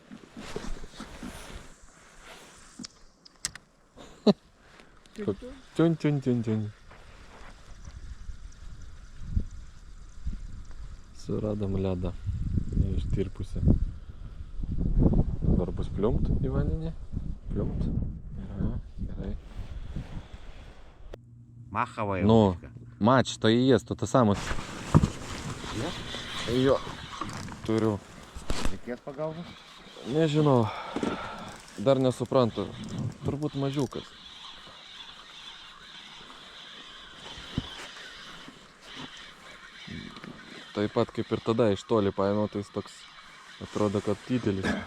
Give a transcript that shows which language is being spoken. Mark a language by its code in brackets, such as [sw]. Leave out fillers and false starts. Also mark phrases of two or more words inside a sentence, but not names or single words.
[lt] Čiun. Suradom ledą. Ištirpusi. Dabar bus pliumpt į vandenį. Pliumpt. Gerai. [ru] Маховая Ну, удочка. матч, то и есть, то самое. [lt] Jo, turiu. Reikės pagalbos? Nežinau, dar nesuprantu. Turbūt mažiukas. Taip pat kaip ir tada iš toli paėmiau, tai jis toks atrodo, kad didelis.